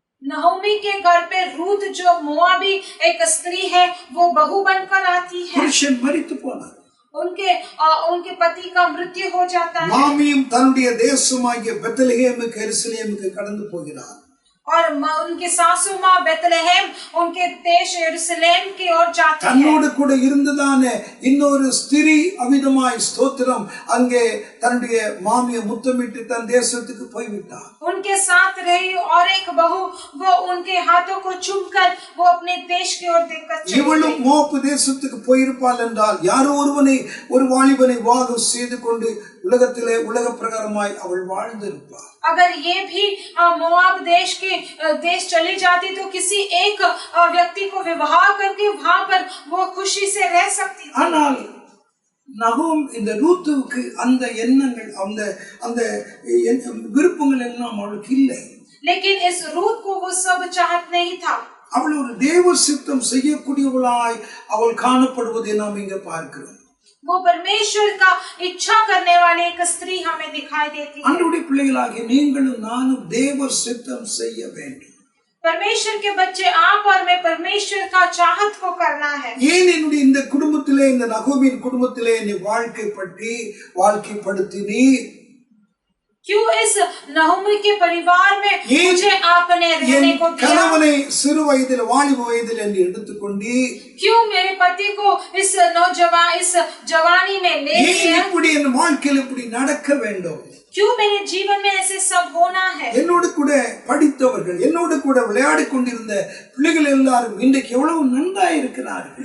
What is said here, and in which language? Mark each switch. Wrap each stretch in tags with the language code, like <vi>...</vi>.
<hi>नहोमी के घर पे रूथ जो मोआबी एक स्त्री है वो बहू बनकर आती है।</hi> <ta>புருஷன் மரித்து போனார்.</ta> <hi>उनके पति का मृत्यु हो जाता है</hi> <ta>மாமியும் தன்னுடைய தேசமாகிய பெத்லெகேமுக்கு எருசலேமுக்கு கடந்து போகிறார்.</ta> <hi>और उनके सासू माँ बेतलहम उनके देश यरूशलेम की ओर जाती है।</hi> <ta>தன்னோடு கூட இருந்ததானே இன்னொரு ஸ்திரீ அவிதமாய் ஸ்தோத்திரம் அங்கே தன்னுடைய மாமியை முத்தமிட்டு தன் தேசத்துக்கு போய்விட்டார்.</ta> <hi>उनके साथ रही और एक बहू वो उनके हाथों को चूमकर वो अपने देश की ओर देखकर चली गई।</hi> <ta>இவளும் மோவாப் தேசத்துக்கு போயிருப்பாள் என்றால் யாரோ ஒரு வாலிபனை விவாகம் செய்து கொண்டு உலகத்திலே உலக பிரகாரமாய் அவள் வாழ்ந்திருப்பாள்.</ta> <hi>अगर ये भी मोआब देश चली जाती तो किसी एक व्यक्ति को विवाह करके वहां पर वो खुशी से रह सकती थी।</hi> <ta>ஆனால் நகோம் இந்த ரூத்துவுக்கு அந்த எண்ணங்கள் அந்த விருப்பங்கள் எல்லாம் அவளுக்கு இல்லை.</ta> <hi>लेकिन इस रूत को वो सब चाहत नहीं था।</hi> <ta>அவள் ஒரு தேவ சித்தம் செய்யக்கூடியவளாய் அவள் காணப்படுவதை நாம் இங்க பார்க்கிறோம்.</ta> <hi>वो परमेश्वर का इच्छा करने वाले एक स्त्री हमें दिखाई देती है।</hi> <ta>அன்றைய பிள்ளைகளாகிய நீங்களும் நானும் தேவ சித்தம் செய்ய வேண்டும்.</ta> <hi>परमेश्वर के बच्चे आप और मैं परमेश्वर का चाहत को करना है।</hi> <ta>ஏன் என்னுடைய இந்த குடும்பத்திலே இந்த நகோமியின் குடும்பத்திலே நீ வாழ்க்கைப்படுத்தினீ?</ta> <hi>क्यों इस नहोमी के परिवार में मुझे आपने रहने को दिया?</hi> <ta>கணவனை சிறு வயதில் வாலிப வயதில் என்று எடுத்துக்கொண்டு</ta> <hi>क्यों मेरे पति को इस जवानी में ले लिया?</hi> <ta>இப்படி என் வாழ்க்கையில் இப்படி நடக்க வேண்டும்.</ta> <hi>क्यों मेरे जीवन में ऐसे सब होना है?</hi> <ta>என்னோடு கூட படித்தவர்கள் என்னோடு கூட விளையாடிக் கொண்டிருந்த பிள்ளைகள் எல்லாரும் இன்றைக்கு எவ்வளவு நன்றாய் இருக்கிறார்கள்.</ta>